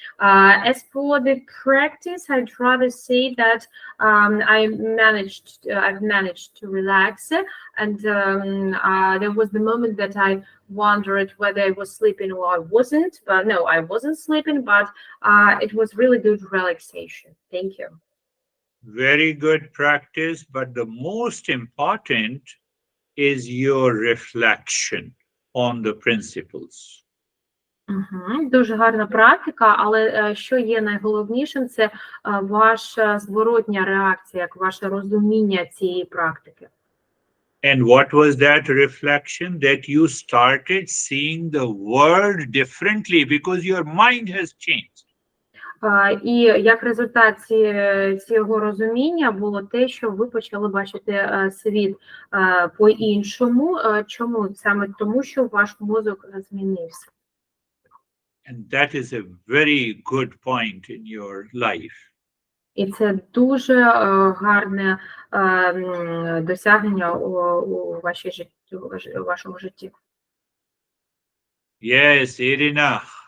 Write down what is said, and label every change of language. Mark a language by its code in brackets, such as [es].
[en] As for the practice, I'd rather say that I've managed to relax, and there was the moment that I wondered whether I was sleeping or I wasn't. But no, I wasn't sleeping, but it was really good relaxation. Thank you. Very good practice, but the most important is your reflection on the principles. [uk] Дуже гарна практика, але що є найголовнішим, це ваша зворотня реакція, як ваше розуміння цієї практики. [en] And what was that reflection? That you started seeing the world differently because your mind has changed. [uk] І як результат цього розуміння було те, що ви почали бачити світ по-іншому. Чому? Саме тому, що ваш мозок змінився. [en] And that is a very good point in your life. [uk] І це дуже гарне досягнення у вашому житті. [en] Yes, Irina.